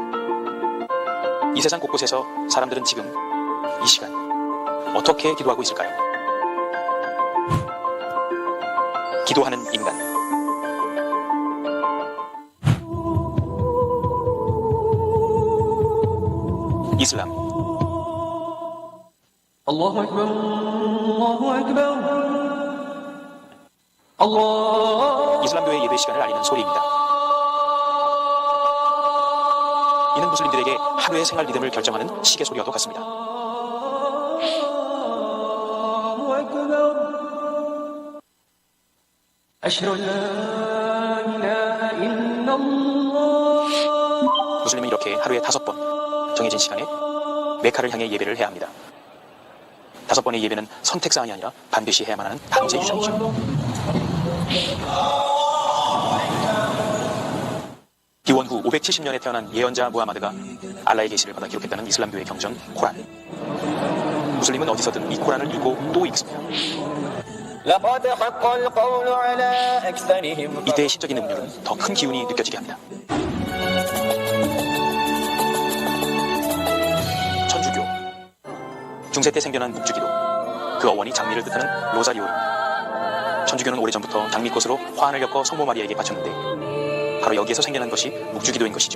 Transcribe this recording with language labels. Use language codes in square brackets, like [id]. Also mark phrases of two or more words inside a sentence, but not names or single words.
[ko] 이 세상 곳곳에서 사람들은 지금 이 시간 어떻게 기도하고 있을까요? 기도하는 인간. 이슬람. [ar] الله أكبر الله أكبر الله [ko] 이슬람교의 예배 시간을 알리는 소리입니다. 이는 무슬림들에게 하루의 생활 리듬을 결정하는 시계 소리와도 같습니다. [ar] أشهد أن لا إله إلا الله [ko] 무슬림은 이렇게 하루에 5번 정해진 시간에 메카를 향해 예배를 해야 합니다. 5번의 예배는 선택사항이 아니라 반드시 해야만 하는 강제 유전이죠. 기원 후 570년에 태어난 예언자 무하마드가 알라의 계시를 받아 기록했다는 이슬람교의 경전 코란. 무슬림은 어디서든 이 코란을 읽고 또 읽습니다. [ar] لقد حق القول على أكثرهم [ko] 이때의 신적인 음률은 더 큰 기운이 느껴지게 합니다. 천주교. 중세 때 생겨난 묵주기도. 그 어원이 장미를 뜻하는 로자리오입니다. 천주교는 오래전부터 장미꽃으로 화환을 엮어 성모 마리아에게 바쳤는데 바로 여기에서 생겨난 것이 묵주기도인 것이죠.